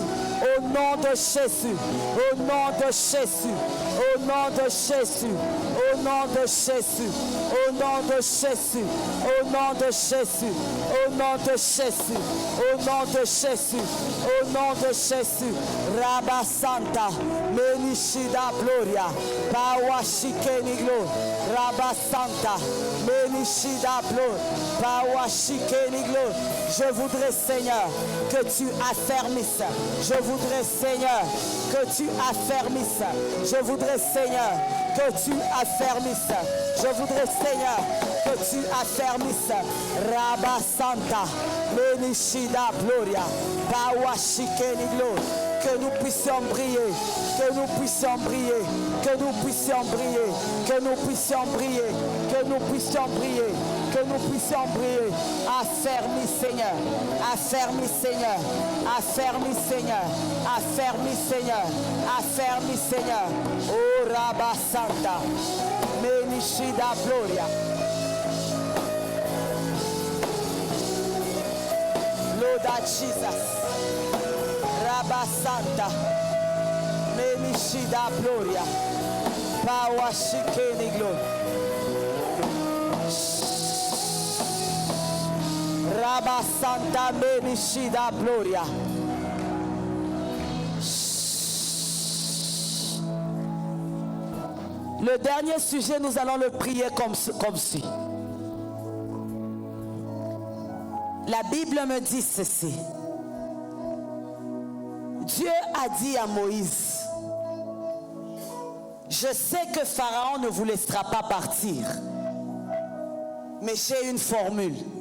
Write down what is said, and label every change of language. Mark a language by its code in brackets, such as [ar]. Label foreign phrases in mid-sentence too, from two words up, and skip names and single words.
[fr] au nom de Jésus, au nom de Jésus, au nom de Jésus, au nom de Jésus, au nom de Jésus, au nom de Jésus, au nom de Jésus, au nom de Jésus, au nom de Jésus, Rabba Santa, Menishida Gloria, Bawashikeni Gloria, Rabba Santa, Menishida Gloria, Bawashikeni Gloria. Je voudrais, Seigneur, que tu affermisses. Je voudrais, Seigneur, que tu affermisses. Je voudrais, Seigneur, que tu affermisses. Je voudrais, Seigneur, que tu affermisses. Rabba Santa, Menishida Gloria, Bawashikeni Gloria. Que nous puissions briller, que nous puissions briller, que nous puissions briller, que nous puissions briller, que nous puissions briller, que nous puissions briller. Affermis, Seigneur, affermis, Seigneur, affermis, Seigneur, affermis, Seigneur, affermis, Seigneur. Oh Rabba Santa, Menishida Gloria. [en] Lord Jesus. Rabba Santa, Menishida Gloria, Bawashikeni Gloria. Rabba Santa, Menishida Gloria. [fr] Le dernier sujet, nous allons le prier comme suit. La Bible me dit ceci. Dieu a dit à Moïse, je sais que Pharaon ne vous laissera pas partir, mais j'ai une formule.